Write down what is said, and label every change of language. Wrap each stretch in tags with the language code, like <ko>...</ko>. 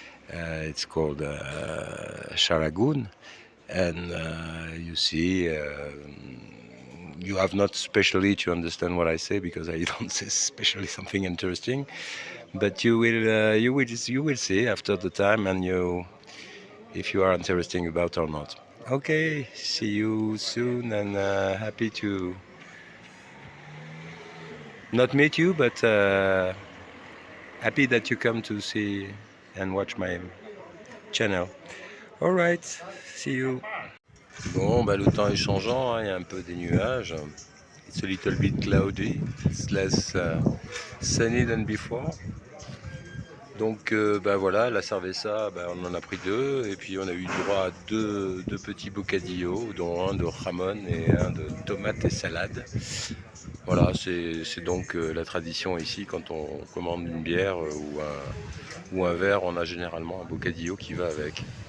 <en>It's called Sharagun, and you see you have not specially to understand what I say, because I don't say especially something interesting, but you will see after the time, and you, if you are interesting about or not. Okay, see you soon, and happy to not meet you, but happy that you come to see and watch my channel. All right, see you.</en> <fr>Bon, bah, le temps est changeant, hein, il y a un peu des nuages.</fr> <en>It's a little bit cloudy. It's less sunny than before.</en> <fr>Donc bah voilà, la cerveza, bah, on en a pris deux, et puis on a eu droit à deux petits bocadillos, dont un de jamon et un de tomates et salade. Voilà, c'est donc la tradition ici. Quand on commande une bière ou un verre, on a généralement un bocadillo qui va avec.</fr>